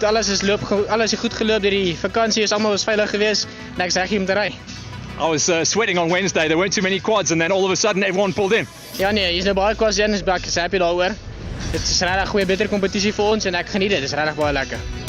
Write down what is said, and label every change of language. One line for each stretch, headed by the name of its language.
Afrikaans: Alles is goed geloop deur die vakansie. Almal was veilig geweest en ek's reg hier om te ry.
English: I was sweating on Wednesday. There weren't too many quads and then all of a sudden everyone pulled in.
Afrikaans: Ja nee, hier's nou baie quads in, ek is happy daaroor. Dit is regtig goeie beter kompetisie vir ons en ek geniet dit. Dit is regtig baie lekker.